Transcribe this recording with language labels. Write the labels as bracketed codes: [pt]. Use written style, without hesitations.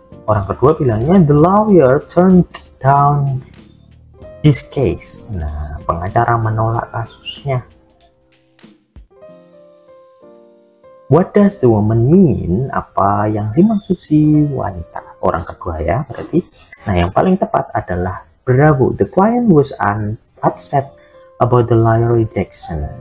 [id] Orang kedua bilangnya, [en] the lawyer turned down his case. [id] Nah, pengacara menolak kasusnya. [en] What does the woman mean? [id] Apa yang dimaksud si wanita? Orang kedua ya, berarti. Nah, yang paling tepat adalah bravo. [en] The client was upset about the lawyer rejection.